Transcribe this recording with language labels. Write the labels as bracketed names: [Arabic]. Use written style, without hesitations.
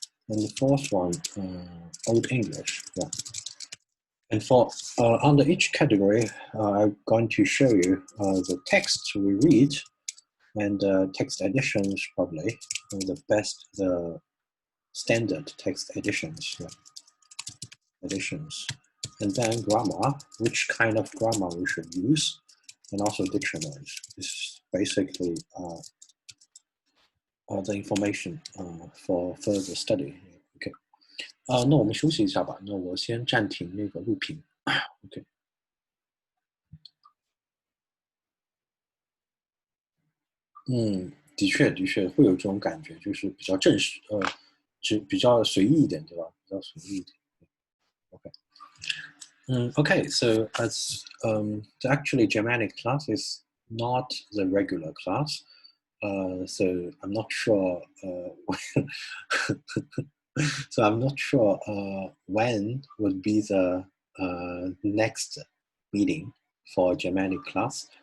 [English] And the fourth one, Old English. Yeah. And for under each category, I'm going to show you the text we read and text editions, probably the standard text editions. Yeah. Editions. And then grammar, which kind of grammar we should use, and also dictionaries. This is basically the information for further study. [Chinese] OK， 那我们休息一下吧。那我先暂停那个录屏。OK。的确会有这种感觉，就是比较正式，比较随意一点，对吧？比较随意一点。OK。 [English] Okay, so as actually Germanic class is not the regular class, so I'm not sure. So I'm not sure when would be the next meeting for Germanic class.